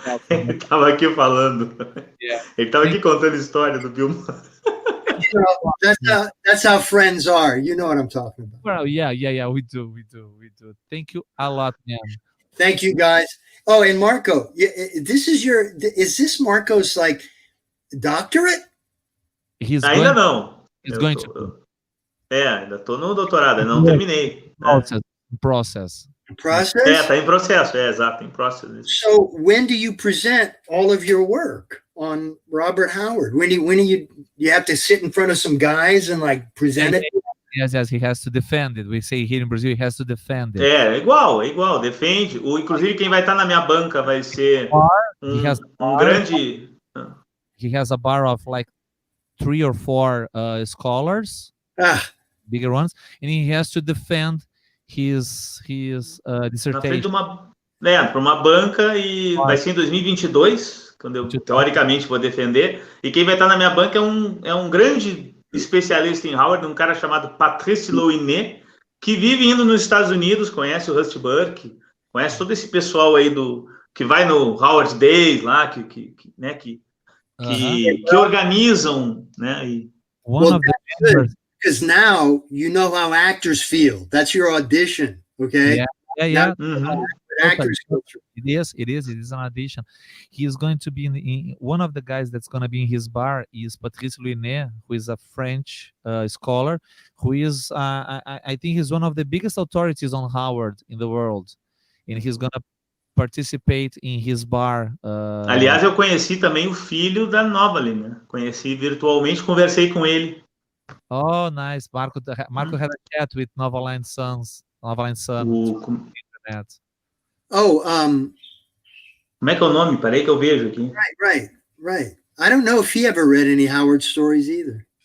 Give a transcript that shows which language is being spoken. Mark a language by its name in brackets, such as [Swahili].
[Portuguese] Ele estava aqui falando. [English] Yeah. [Portuguese] Ele estava aqui contando a história do Bill Murray. [English] You know, that's how friends are. You know what I'm talking about. Well, yeah. We do. Thank you a lot, man. Thank you, guys. Oh, and Marco, is this Marco's like doctorate? [Portuguese] Ainda não. [English] He's going to. [Portuguese] Ainda estou no doutorado, não terminei. [English] Process. Process? [Portuguese] Tá em processo, exato, em processo. [English] So when do you present all of your work on Robert Howard? When you have to sit in front of some guys and like present it? Yes, he has to defend it. We say here in Brazil, he has to defend it. [Portuguese] É igual, defende. Inclusive, quem vai estar na minha banca vai ser um grande... [English] He has a bar of like 3 or 4 scholars, bigger ones, and he has to defend his dissertation. [Portuguese] Na frente de para uma banca, e vai ser em 2022, quando eu teoricamente vou defender. E quem vai estar na minha banca é um grande especialista em Howard, um cara chamado Patrice Louinet, que vive indo nos Estados Unidos, conhece o Rusty Burke, conhece todo esse pessoal aí que vai no Howard Days lá, que organizam, né? [English] Because now you know how actors feel. That's your audition, okay? Yeah. Actors go through. It is an audition. He is going to be in one of the guys that's going to be in his bar is Patrice Louinet, who is a French scholar, who is I think he's one of the biggest authorities on Howard in the world, and he's going to participate in his bar. [Portuguese] Aliás, eu conheci também o filho da Novalyne, né? Conheci virtualmente, conversei com ele. [English] Oh, nice. Marco had a chat with Novalyne's son. Internet. Oh, [Portuguese] como é que é o nome? Peraí que eu vejo aqui. [English] Right. I don't know if he ever read any Howard stories either.